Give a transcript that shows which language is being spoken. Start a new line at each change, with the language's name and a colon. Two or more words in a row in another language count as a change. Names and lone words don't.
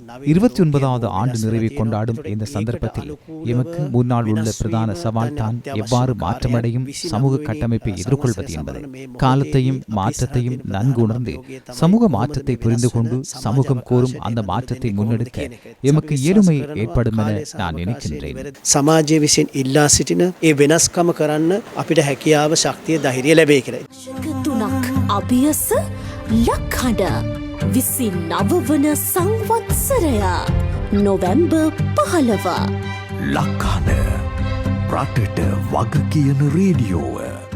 Tamil: 29வது ஆண்டு நிறைவை கொண்டாடும் இந்த சந்தர்ப்பத்தில் எமக்கு முன்னால் உள்ள பிரதான சவால் தான் எவ்வாறு மாற்றமடையும் சமூக கட்டமைப்பை எதிர்கொள்வது என்பது. காலத்தையும் மாற்றத்தையும் நன்கு உணர்ந்து சமூக மாற்றத்தை புரிந்து கொண்டு சமூகம் கோரும் அந்த மாற்றத்தை முன்னெடுக்க எமக்கு இயலுமை ஏற்படும் என நான் நினைக்கின்றேன்.
Sinhala: සමාජය විසින් ඉල්ලා සිටින ඒ වෙනස්කම කරන්න අපිට හැකියාව, ශක්තිය, ධෛර්යය ලැබෙයි කියලා. තුනක් අභියස ලක්හඬ 29 වන සංවත්සරය නොවැම්බර් 15. ලක්හඬ රටට වග කියන රේඩියෝව.